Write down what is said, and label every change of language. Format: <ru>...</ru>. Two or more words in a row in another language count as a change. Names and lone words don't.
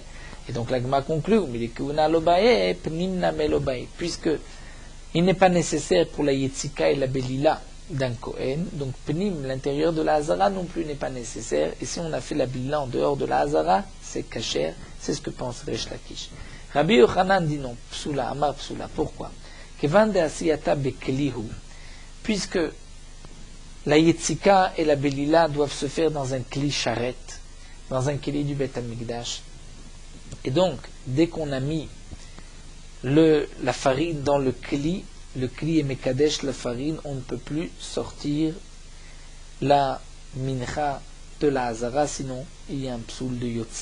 <fr>Et donc l'Agma conclut, puisque il n'est pas nécessaire pour la Yetzika et la Belila d'un Kohen, donc Pnim, l'intérieur de la Hazara non plus n'est pas nécessaire, et si on a fait la Belila en dehors de la Hazara, c'est kasher, c'est ce que pense Resh Lakish. Rabbi Yochanan dit non,</fr> <he>פסולה, אמר פסולה.</he> <fr>Pourquoi? Puisque la yetzika et la belila doivent se faire dans un</fr> <he>כלי שרת,</he> <fr>dans un kli du Bet Hamikdash. Et donc, dès qu'on a mis la farine dans le kli est mekadesh la farine, on ne peut plus sortir la mincha de la hazara, sinon il y a un psoul de yotze.</fr>